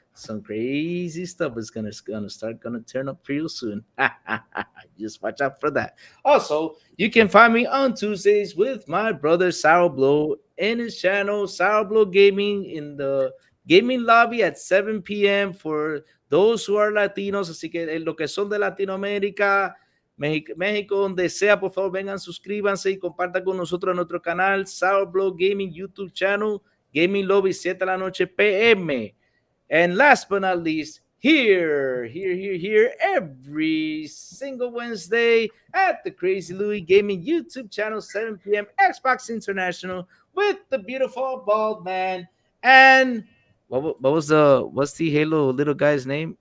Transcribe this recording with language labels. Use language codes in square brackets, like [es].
[en] Some crazy stuff is gonna turn up real soon. Just watch out for that. Also, you can find me on Tuesdays with my brother Sour Blow in his channel Sour Blow Gaming in the gaming lobby at 7 p.m. for those who are Latinos. [es] Así que lo que son de Latinoamérica, México, donde sea, por favor, vengan, suscríbanse y compartan con nosotros en nuestro canal Sour Blow Gaming YouTube channel, Gaming Lobby 7 de la noche p.m. [en] And last but not least, here, every single Wednesday at the Crazy Louis Gaming YouTube channel, 7 p.m. Xbox International with the beautiful bald man and what's the Halo little guy's name?